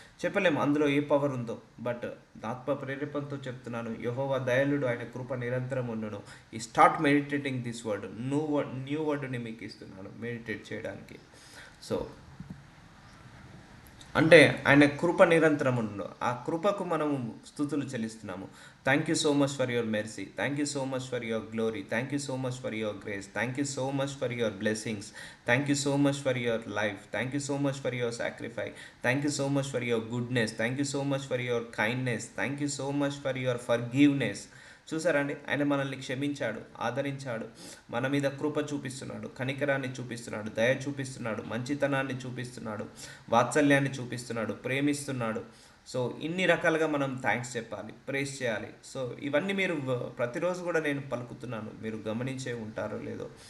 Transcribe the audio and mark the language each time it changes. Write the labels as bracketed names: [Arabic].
[Telugu] చెప్పలేము అందులో ఏ పవర్ ఉందో, బట్ ఆత్మ ప్రేరేపణతో చెప్తున్నాను, యెహోవా దయాళుడు, ఆయన కృప నిరంతరం ఉండును. ఈ [English] start meditating this word, [Telugu] new వర్డ్ని మీకు ఇస్తున్నాను మెడిటేట్ చేయడానికి. సో అంటే ఆయన కృప నిరంతరం ఉండు, ఆ కృపకు మనము స్తుతులు చెల్లిస్తున్నాము. [English] Thank you so much for your mercy. Thank you so much for your glory. Thank you so much for your grace. Thank you so much for your blessings. Thank you so much for your life. Thank you so much for your sacrifice. Thank you so much for your goodness. Thank you so much for your kindness. Thank you so much for your forgiveness. [Telugu] చూసారండి, ఆయన మనల్ని క్షమించాడు, ఆదరించాడు, మన మీద కృప చూపిస్తున్నాడు, కనికరాన్ని చూపిస్తున్నాడు, దయ చూపిస్తున్నాడు, మంచితనాన్ని చూపిస్తున్నాడు, వాత్సల్యాన్ని చూపిస్తున్నాడు, ప్రేమిస్తున్నాడు. సో ఇన్ని రకాలుగా మనం థ్యాంక్స్ చెప్పాలి, ప్రేస్ చేయాలి. సో ఇవన్నీ మీరు ప్రతిరోజు కూడా నేను పలుకుతున్నాను, మీరు గమనించే ఉంటారో లేదో.